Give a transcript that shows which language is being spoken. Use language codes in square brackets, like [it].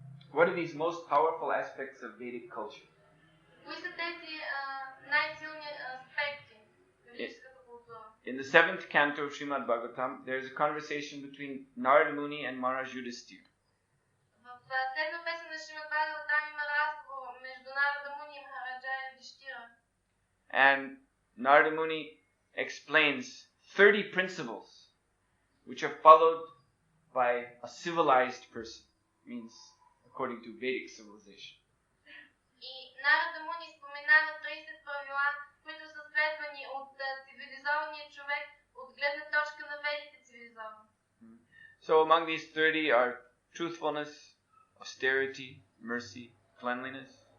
[en] What are these most powerful aspects of Vedic culture? [bg] Кои са тези най-силни аспекти на ведическата култура? [en] In the 7th canto of Srimad Bhagavatam, there is a conversation between Narada Muni and Maharaj Yudhisthira. [bg] В седма песен на Шримад Бхагаватам има разговор между Нарада Муни и Махараджа Юдхиштира. [en] And Narada Muni explains 30 principles which are followed by a civilized person, means according to Vedic civilization. [bg] И Нарада Муни споменава 30 правила, които са следвани от цивилизования човек от гледна точка на ведите цивилизовани. [en] So among these 30 are truthfulness, austerity, mercy, cleanliness.